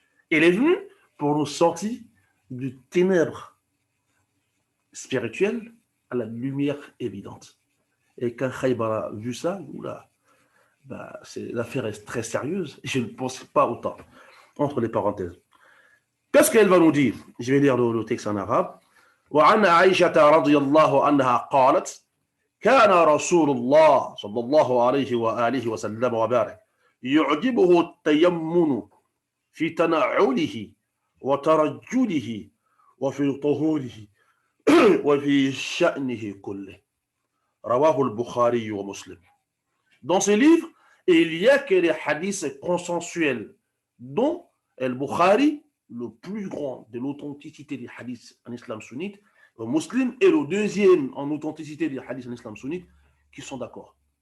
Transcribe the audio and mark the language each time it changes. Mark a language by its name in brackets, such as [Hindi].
[French] Il est venu pour nous sortir du ténèbre spirituel à la lumière évidente. Et quand Khaybar a vu ça, l'affaire est très sérieuse. Je ne pense pas autant. Entre les parenthèses. Qu'est-ce qu'elle va nous dire? Je vais lire le texte en arabe. [Arabic] وعن عائشة رضي الله عنها قالت كان رسول الله صلى الله عليه وآله وسلم وبارك يعجبه التيمن في تنعله وترجله وفي طهوره وفي شأنه كله رواه البخاري ومسلم. [French] Dans ce livre, il y a que les hadiths consensuels dont Al-Bukhari, le plus grand de l'authenticité des hadiths en islam sunnite, le Muslim est le deuxième en authenticité des hadiths en islam sunnite, qui sont d'accord.